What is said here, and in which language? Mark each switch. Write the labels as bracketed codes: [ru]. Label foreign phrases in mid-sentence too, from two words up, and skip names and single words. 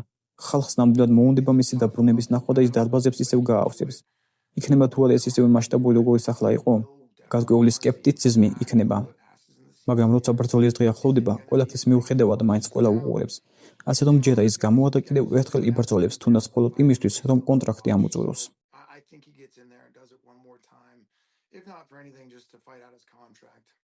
[ka] ხალხს ნამდვილად მოუნდება მისი დაბრუნების ნახვა და ის დარბაზებს ისევ გაავსებს. იქნება თუ არა ეს ისევე მასშტაბური როგორი სახლა იყო? გარკვეული სკეპტიციზმი იქნება. მაგრამ როცა ბრძოლის დღე ახლოვდება, ყველაფრის მიუხედავად მაინც ყველა უყურებს. ასე რომ ჯერა ის გამოვა და კიდევ ერთხელ იბრძოლებს, თუნდაც მხოლოდ იმისთვის, რომ კონტრაქტი ამოწუროს. [en] I think he gets in there and does it one more time, if not for anything, just to fight out his contract.